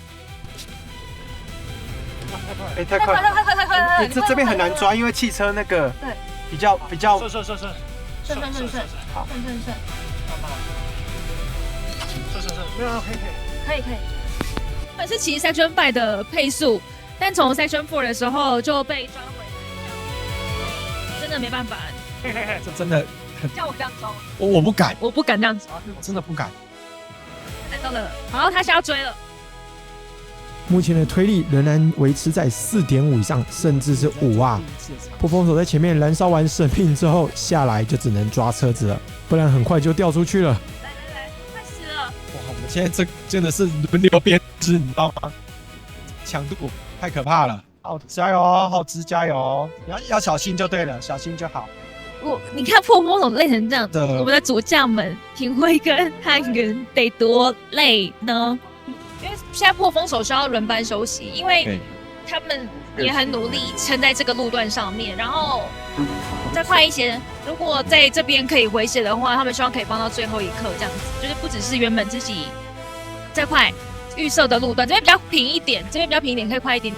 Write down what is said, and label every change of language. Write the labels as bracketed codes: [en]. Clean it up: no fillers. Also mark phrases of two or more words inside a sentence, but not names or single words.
[zh] 太快了！這邊很難抓，因為汽車那個比較順，好，順，没有，可以。本是骑 Section 5 的配速，但從 Section 4的時候就被抓回來，真的沒辦法。這真的很叫我這樣走，我不敢，我不敢這樣子，我真的不敢。來到了，好，他想要追了。目前的推力仍然維持在4.5以上，甚至是5啊！破風手在前面燃燒完生命之後，下來就只能抓車子了，不然很快就掉出去了。來，快死了！哇，我們現在這真的是輪流編織，你知道嗎？強度太可怕了！好，加油哦，浩之加油哦！要小心就對了，小心就好。你看破風手累成這樣子，我們的主將們廷輝跟漢元得多累呢？因為現在破風手需要輪班休息，因為他們也很努力撐在這個路段上面，然後再快一些。如果在這邊可以回血的話，他們希望可以幫到最後一刻，這樣子就是不只是原本自己再快預設的路段，這邊比較平一點，可以快一點。